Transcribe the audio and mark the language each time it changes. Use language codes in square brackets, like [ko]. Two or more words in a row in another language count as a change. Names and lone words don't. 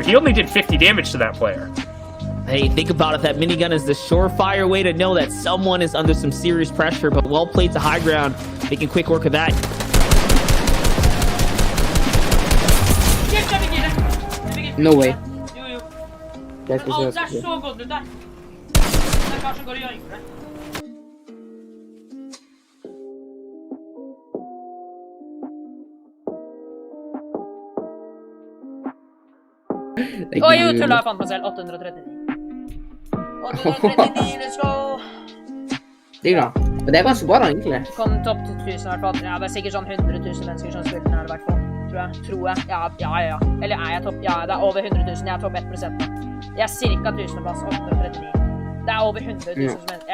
[en] He only did 50 damage to that player. Hey, think about it. That minigun is the surefire way to know that someone is under some serious pressure, but well played to High Ground. Making quick work of that. No way. [no] Alt ser så godt ut der. Det er kanskje går i øynene. Oi, jo, tulla, jeg fant meg selv. 839. 839, [en] let's go! [no] Det er bra. Men det er ganske bra da, egentlig. Kom topp 1000 i hvert fall. Ja, det er sikkert sånn 100 000 mennesker som spiller den her i hvert fall. Tror jeg. Ja. Eller er jeg topp? Ja, det er over 100 000. Jeg er topp 1% nå. Jeg er cirka 1000 plass, 839. Det er over 100 000 som mennesker.